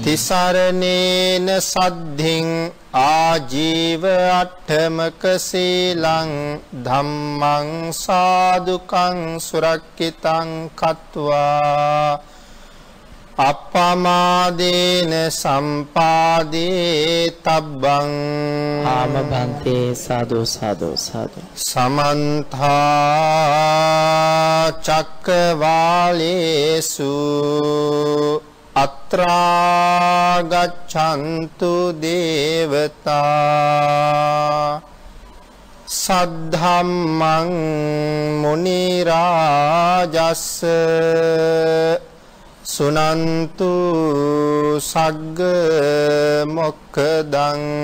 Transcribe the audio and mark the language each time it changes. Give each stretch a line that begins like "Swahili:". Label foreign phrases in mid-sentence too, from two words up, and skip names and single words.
Pali: තිසරණේන සද්ධින් ආජීව අට්ඨමක සීලං ධම්මං සාදුකං සුරක්ඛිතං කତ୍වා අප්පමාදේන සම්පාදේ තබ්බං ආම බන්තේ සාදු සාදු සාදු සමන්තා චක්කවාලේසු අත්‍රා ගච්ඡන්තු දේවතා සද්ධම්මං මුනි රාජස්ස සුනන්තු සග්ග මොක්ඛදං